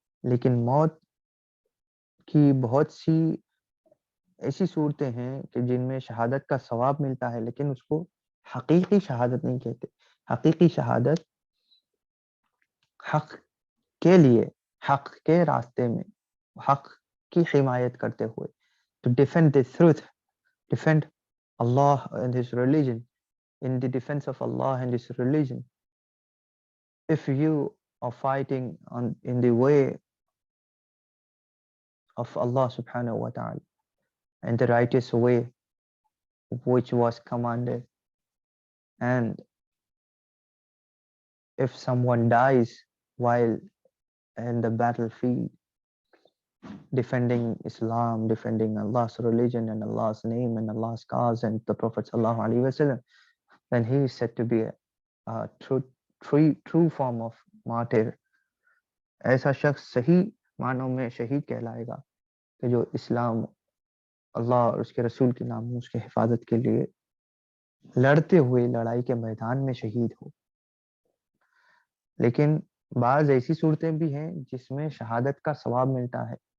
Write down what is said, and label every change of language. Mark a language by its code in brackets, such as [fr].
[ur] لیکن موت کی بہت سی ایسی صورتیں ہیں کہ جن میں شہادت کا ثواب ملتا ہے لیکن اس کو حقیقی شہادت نہیں کہتے. حقیقی شہادت حق کے لیے، حق کے راستے میں، حق کی حمایت کرتے ہوئے. [en] To defend the truth, defend Allah and His religion, in the defense of Allah and His religion. If you are fighting in the way of Allah subhanahu wa ta'ala and the righteous way which was commanded, and if someone dies while in the battlefield defending Islam, defending Allah's religion and Allah's name and Allah's cause and the Prophet sallallahu alaihi wasallam, then he is said to be a true form of martyr. [ur] ایسا شخص صحیح معنوں میں شہید کہلائے گا کہ جو اسلام، اللہ اور اس کے رسول کے ناموس کی حفاظت کے لیے لڑتے ہوئے لڑائی کے میدان میں شہید ہو. لیکن بعض ایسی صورتیں بھی ہیں جس میں شہادت کا ثواب ملتا ہے.